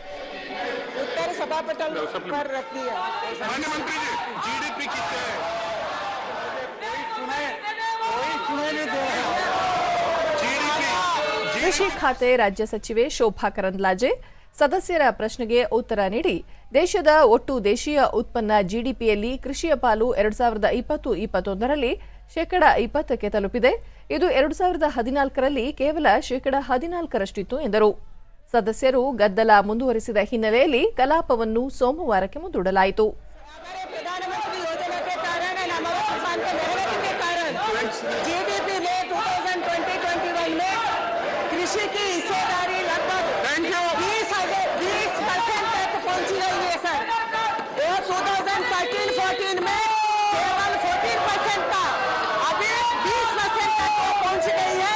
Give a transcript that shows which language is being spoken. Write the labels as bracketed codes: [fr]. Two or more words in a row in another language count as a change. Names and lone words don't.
[kn] ಕೃಷಿ ಖಾತೆ ರಾಜ್ಯ ಸಚಿವೆ ಶೋಭಾ ಕರಂದ್ಲಾಜೆ ಸದಸ್ಯರ ಪ್ರಶ್ನೆಗೆ ಉತ್ತರ ನೀಡಿ ದೇಶದ ಒಟ್ಟು ದೇಶೀಯ ಉತ್ಪನ್ನ ಜಿಡಿಪಿಯಲ್ಲಿ ಕೃಷಿಯ ಪಾಲು 2020-21ರಲ್ಲಿ 20% ತಲುಪಿದೆ. ಇದು 2014ರಲ್ಲಿ ಕೇವಲ 14%ರಷ್ಟಿತ್ತು ಎಂದರು. ಸದಸ್ಯರು ಗದ್ದಲ ಮುಂದುವರಿಸಿದ ಹಿನ್ನೆಲೆಯಲ್ಲಿ ಕಲಾಪವನ್ನು ಸೋಮವಾರಕ್ಕೆ ಮುಂದೂಡಲಾಯಿತು. [hi] जीडीपी में 2020-21 में कृषि की हिस्सेदारी लगभग 20% तक पहुंची गई है सर। और 2013-14 में केवल 14% था, अभी 20% तक पहुंच गई है।